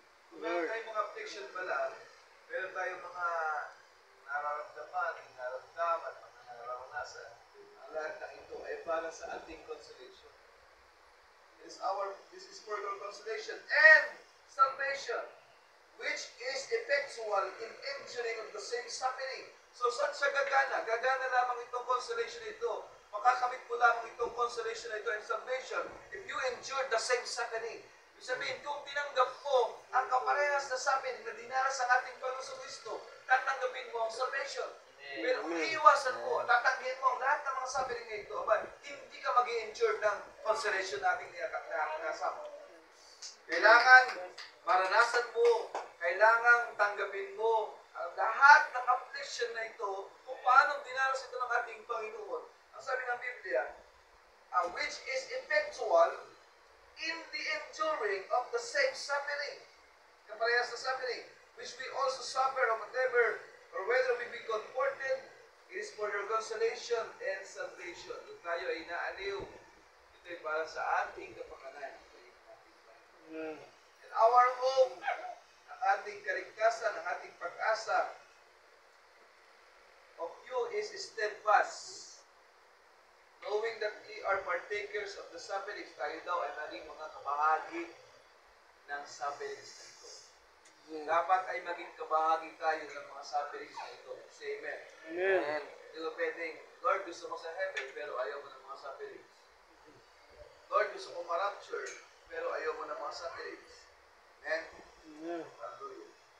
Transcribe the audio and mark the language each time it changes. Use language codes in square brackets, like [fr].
[tl] Kung meron tayong mga affliction pala, meron tayong mga nararamdaman, mga nararanasan, ang lahat ng ito ay para sa ating consolation. [en] This is for your consolation and salvation, which is effectual in enduring of the same suffering. [tl] So, saan siya gagana? Gagana lamang itong consolation ito. Makakamit mo lamang itong [en] consolation [tl] ito [en] and salvation if you endure the same suffering. [tl] Ibig sabihin, kung tinanggap mo ang kaparehas na suffering na dinaras ang ating Panginoon Kristo, tatanggapin mo ang salvation. Pero kung iiwasan mo, tatanggapin mo ang lahat ng mga mga suffering na ito, aba, hindi ka mag-i-endure ng consolation nating nakasama. Kailangan maranasan mo, kailangan tanggapin mo ang lahat ng affliction na ito kung paano dinaras ito ng ating Panginoon. Ang sabi ng Biblia, [en] which is effectual in the enduring of the same suffering. [tl] Kaparehas sa [en] suffering, which we also suffer of whatever, or whether we be comforted, it is for your consolation and salvation. [tl] Kung tayo ay naaliw, ito ay para sa ating kapakanan. [en] And our hope, [tl] ang ating kaligtasan, ang ating pag-asa [en] of you is steadfast, knowing that we are partakers of the sufferings. [tl] Tayo daw ay naging mga kabahagi ng sufferings na ito. Dapat ay maging kabahagi tayo ng mga sufferings na ito. [en] Say amen. Amen. [tl] Hindi ko pwedeng, Lord, gusto mo sa heaven, pero ayaw mo ng mga sufferings. Lord, gusto mo ma-rapture, pero ayaw mo ng mga sufferings. Amen? Hallelujah.